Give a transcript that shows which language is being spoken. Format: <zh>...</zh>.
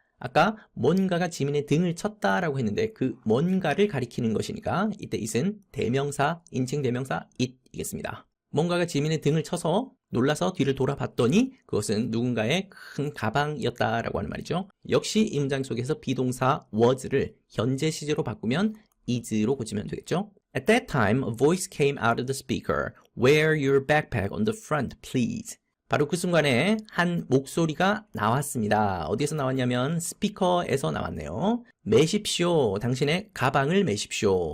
<ko>아까 뭔가가 지민의 등을 쳤다라고 했는데 그 뭔가를 가리키는 것이니까 이때 it은 대명사, 인칭 대명사 it이겠습니다. 뭔가가 지민의 등을 쳐서 놀라서 뒤를 돌아봤더니 그것은 누군가의 큰 가방이었다라고 하는 말이죠. 역시 이 문장 속에서 비동사 was를 현재 시제로 바꾸면 is로 고치면 되겠죠.</ko> <en>At that time, a voice came out of the speaker. Wear your backpack on the front, please.</en> <ko>바로 그 순간에 한 목소리가 나왔습니다. 어디에서 나왔냐면 스피커에서 나왔네요. 매십시오. 당신의 가방을 매십시오.</ko>